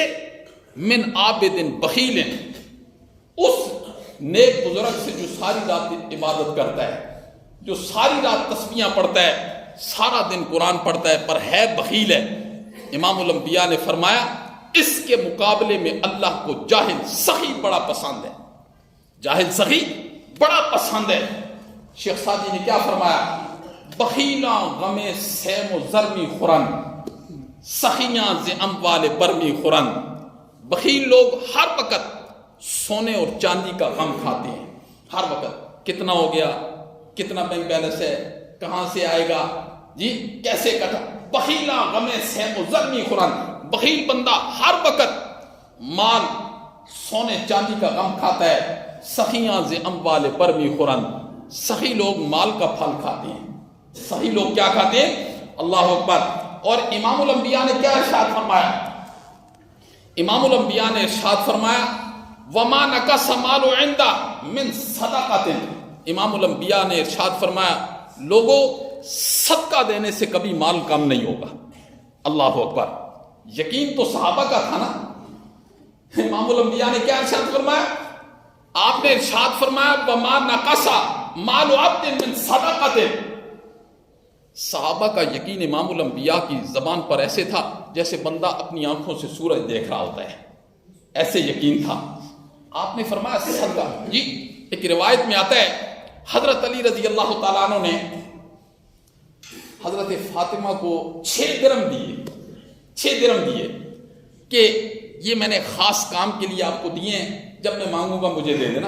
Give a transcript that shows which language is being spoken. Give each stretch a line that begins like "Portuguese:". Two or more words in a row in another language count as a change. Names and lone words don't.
Arabic: من عابد بخیل،
Urdu: اس نیک بزرگ سے جو ساری رات عبادت کرتا ہے، جو ساری رات تسبیحاں پڑھتا ہے، سارا دن قرآن پڑھتا ہے پر ہے بخیل ہے۔ امام الانبیاء نے فرمایا اس کے مقابلے میں اللہ کو جاہل سخی بڑا پسند ہے، جاہل سخی بڑا پسند ہے۔ شیخ سعدی نے کیا فرمایا؟
Persian: بخیلاں غم سیم و زرمی خورن، سخیاں ز اموال برمی خورن،
Urdu: بخیل لوگ ہر وقت سونے اور چاندی کا غم کھاتے ہیں، ہر وقت کتنا ہو گیا، کتنا بینک بیلنس ہے، کہاں سے آئے گا، جی کیسے کٹا،
Persian: بخیلاں غم سیم و زرمی خورن،
Urdu: بخیل بندہ ہر وقت مال سونے چاندی کا غم کھاتا ہے،
Persian: سخیاں ز اموال برمی خورن،
Urdu: سخی لوگ مال کا پھل کھاتے ہیں، سخی لوگ کیا کھاتے ہیں؟
Arabic: اللہ اکبر۔
Urdu: اور امام الانبیاء نے کیا ارشاد فرمایا؟ امام الانبیاء نے ارشاد فرمایا
Arabic: وما نقص مال عند من صدقۃ،
Urdu: امام الانبیاء نے ارشاد فرمایا لوگوں صدقہ دینے سے کبھی مال کم نہیں ہوگا۔
Arabic: اللہ اکبر۔
Urdu: یقین تو صحابہ کا تھا نا۔ امام الانبیاء نے کیا ارشاد فرمایا؟ آپ نے ارشاد فرمایا
Arabic: وما نقص مال عبد من صدقۃ،
Urdu: صحابہ کا یقین امام الانبیاء کی زبان پر ایسے تھا جیسے بندہ اپنی آنکھوں سے سورج دیکھ رہا ہوتا ہے، ایسے یقین تھا۔ آپ نے فرمایا صدقہ، جی ایک روایت میں آتا ہے حضرت علی
Arabic: رضی اللہ تعالیٰ عنہ
Urdu: نے حضرت فاطمہ کو 6 درم دیے کہ یہ میں نے خاص کام کے لیے آپ کو دیے ہیں، جب میں مانگوں گا مجھے دے دینا۔